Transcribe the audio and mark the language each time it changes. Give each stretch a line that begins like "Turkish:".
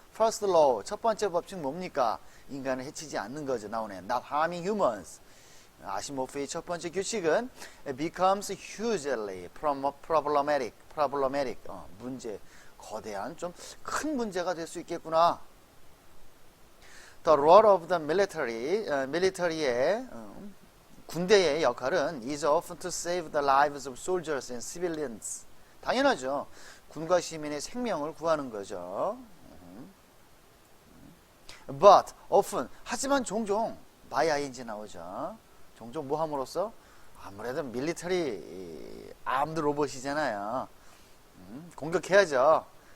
Korean: first law, 첫 번째 법칙 뭡니까? 인간을 해치지 않는 거죠.
English: 나오네. Not harming humans.
Korean: 아시모프의 첫 번째 규칙은
English: becomes hugely problematic.
Korean: 문제, 거대한 좀 큰 문제가 될 수 있겠구나.
English: The role of the military의
Korean: 군대의 역할은
English: is often to save the lives of soldiers and civilians.
Korean: 당연하죠. 군과 시민의 생명을 구하는 거죠.
English: But often,
Korean: 하지만 종종
English: by ing
Korean: 나오죠. 종종 뭐 함으로써? 아무래도 밀리터리 아임드 로봇이잖아요. 공격해야죠.